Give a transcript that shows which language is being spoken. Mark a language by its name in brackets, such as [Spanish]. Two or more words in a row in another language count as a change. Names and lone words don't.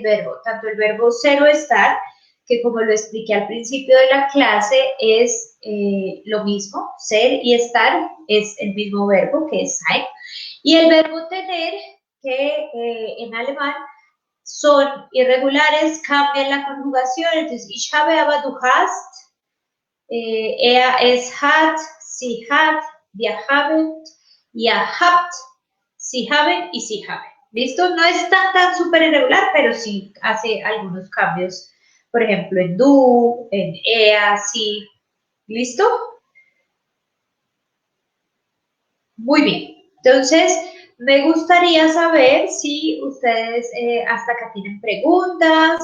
[Spanish] verbo, tanto el verbo ser o estar, que como lo expliqué al principio de la clase, es lo mismo, ser y estar es el mismo verbo que es sein, y el verbo tener, que en alemán son irregulares, cambian la conjugación, entonces [German] ich habe, aber du hast, es hat, sie hat, wir haben, ihr habt, sie haben [Spanish] y [German] sie haben. [Spanish] ¿Listo? No es tan súper irregular, pero sí hace algunos cambios. Por ejemplo, en du, en ea, sí. ¿Listo? Muy bien. Entonces, me gustaría saber si ustedes hasta acá tienen preguntas.